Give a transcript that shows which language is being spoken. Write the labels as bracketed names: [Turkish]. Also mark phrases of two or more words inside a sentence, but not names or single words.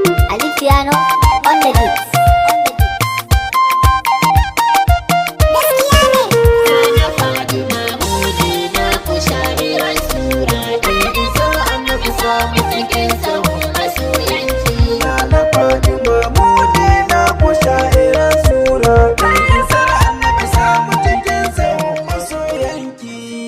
[English] Ali Piano on the beat. [Hausa] Na na Fatima mu ne na ku sha'iran sura. Dan iso annabi samu cikin sahun masoyanki. Na na Fatima mu ne na ku sha'iran sura. Dan isar annabi samu cikin sahun masoyanki.